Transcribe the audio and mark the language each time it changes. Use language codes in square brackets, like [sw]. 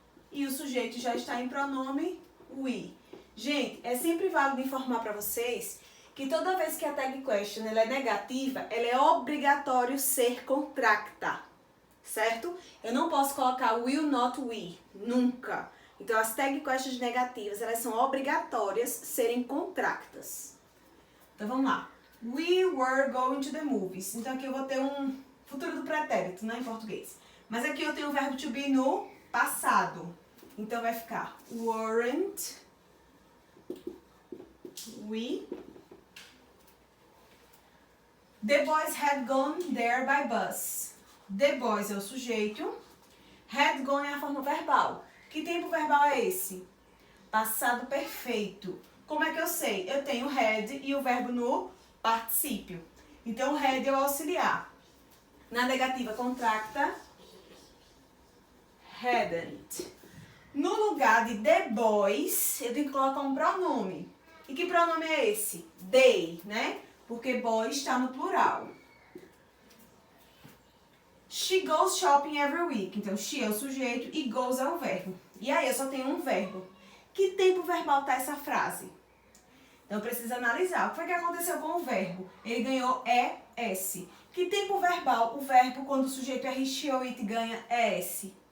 [pt] E o sujeito já está em pronome we. Gente, é sempre válido informar para vocês que toda vez que a tag question ela é negativa, ela é obrigatório ser contracta, certo? Eu não posso colocar [en] will not we, [pt] nunca. Então as tag questions negativas, elas são obrigatórias serem contractas. Então vamos lá. [en] We were going to the movies. [pt] Então aqui eu vou ter um futuro do pretérito, né, em português. Mas aqui eu tenho o verbo to be no passado. Então vai ficar [en] weren't we. The boys had gone there by bus. The boys [pt] é o sujeito. [en] Had gone [pt] é a forma verbal. Que tempo verbal é esse? Passado perfeito. Como é que eu sei? Eu tenho had e o verbo no particípio. Então had é o auxiliar. Na negativa contracta hadn't. No lugar de the boys, eu tenho que colocar um pronome. E que pronome é esse? They, né? Porque boys está no plural. [en] She goes shopping every week. [pt] Então, she é o sujeito e goes é o verbo. E aí, eu só tenho um verbo. Que tempo verbal tá essa frase? Então, eu preciso analisar. O que foi que aconteceu com o verbo? Ele ganhou ES. Que tempo verbal o verbo, quando o sujeito é he, she ou it, ganha ES?